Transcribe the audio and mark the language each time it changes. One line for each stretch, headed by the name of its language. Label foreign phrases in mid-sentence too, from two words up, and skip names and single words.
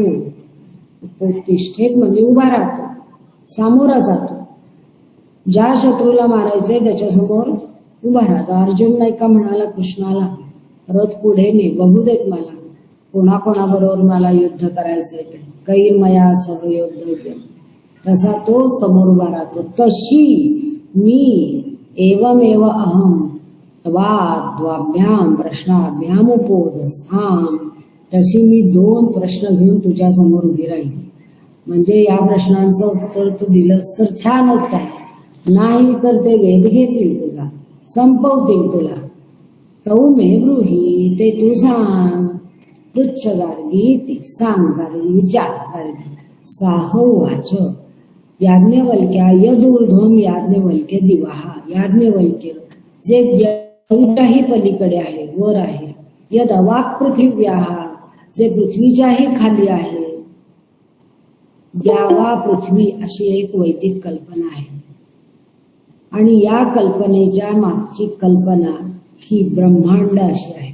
Marathi: उपोत्तिष्ठेत म्हणजे उभा राहतो, सामोरा जातो. ज्या शत्रूला मारायचंय त्याच्यासमोर उभा राहतो. अर्जुन नाही का म्हणाला कृष्णाला, रथ पुढे ने, बघू देत मला कोणाकोणाबरोबर मला युद्ध करायचंय ते,
Sanskrit: कैर्मया सह योद्धव्य.
Marathi: तसा तो समोर उभा राहतो. तशी मी
Sanskrit: एवमेव अहम द्वाभ्याम प्रश्नाभ्याम उपोदस्थाम,
Marathi: तशी मी 2 प्रश्न घेऊन तुझ्या समोर उभी राहिली. म्हणजे या प्रश्नांचं उत्तर तू दिलंस तर छानच आहे, नाही तर ते वेध घेतील तुझा, संपवतील तुला.
Sanskrit: तऊ मे ब्रूही,
Marathi: ते तू सांग.
Sanskrit: पृच्छ गार्गी
Marathi: सांग गार्गी विचार गार्गी
Sanskrit: साह वाच याज्ञवल्क्या यदूर्ध्वम याज्ञवल्क्य दिवाहा याज्ञवल्क्य
Marathi: जे देऊच्याही पलीकडे आहे, वर आहे.
Sanskrit: यद अवाक पृथिव्याहा
Marathi: जे पृथ्वीच्याही खाली आहे. द्यावा पृथ्वी अशी एक वैदिक कल्पना आहे. आणि या कल्पनेच्या मागची कल्पना ही ब्रह्मांड अशी आहे.